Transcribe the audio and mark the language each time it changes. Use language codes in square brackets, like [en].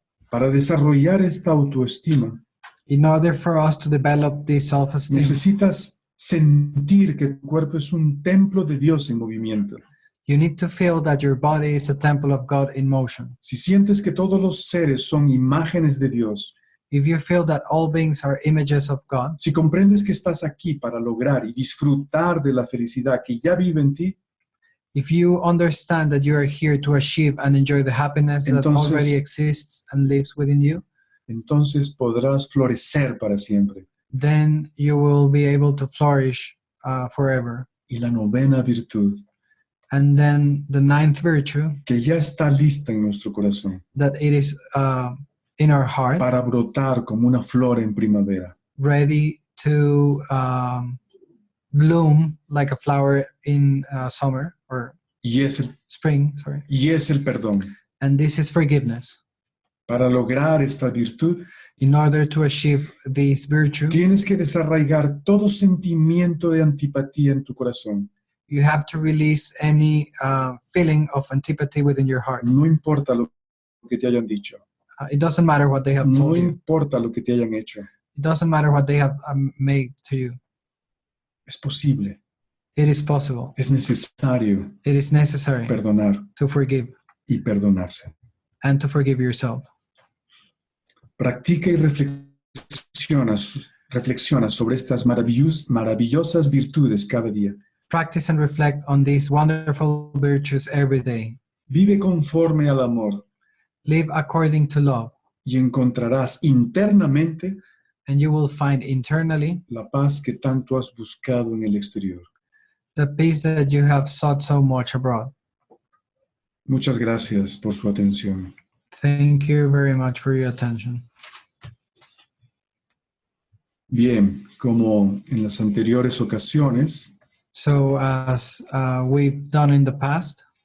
[es] Para desarrollar esta autoestima, [en] In order for us to develop this self-esteem, [es] necesitas sentir que tu cuerpo es un templo de Dios en movimiento. [en] you need to feel that your body is a temple of God in motion. [es] Si sientes que todos los seres son imágenes de Dios, [en] If you feel that all beings are images of God, [es] si comprendes que estás aquí para lograr y disfrutar de la felicidad que ya vive en ti, [en] if you understand that you are here to achieve and enjoy the happiness that [es] Entonces- [en] already exists and lives within you, [es] entonces podrás florecer para siempre. [en] then you will be able to flourish forever. [es] Y la novena virtud, [en] And then the ninth virtue, [es] que ya está lista en nuestro corazón [en] that it is in our heart, [es] para brotar como una flor en primavera, [en] ready to bloom like a flower in summer or [es] y es [en] spring, sorry. [es] el perdón. [en] And this is forgiveness. [es] Para lograr esta virtud, [en] In order to achieve this virtue, [es] tienes que desarraigar todo sentimiento de antipatía en tu corazón. [en] you have to release any feeling of antipathy within your heart. [es] No importa lo que te hayan dicho. [en] It doesn't matter what they have [es] No [en] told you. [es] importa lo que te hayan hecho. [en] It doesn't matter what they have made to you. [es] Es posible, [en] It is possible. [es] es necesario [en] It is necessary [es] perdonar [en] to forgive [es] y perdonarse. [en] and to forgive yourself. [es] Practica y reflexiona sobre estas maravillosas virtudes cada día. [en] Practice and reflect on these wonderful virtues every day. [es] Vive conforme al amor [en] Live according to love, [es] y encontrarás internamente [en] and you will find internally [es] la paz que tanto has buscado en el exterior. [en] the peace that you have sought so much abroad. [es] Muchas gracias por su atención. [en] Thank you very much for your attention. [es] Bien, como en las anteriores ocasiones, [en] So as we've done in the past,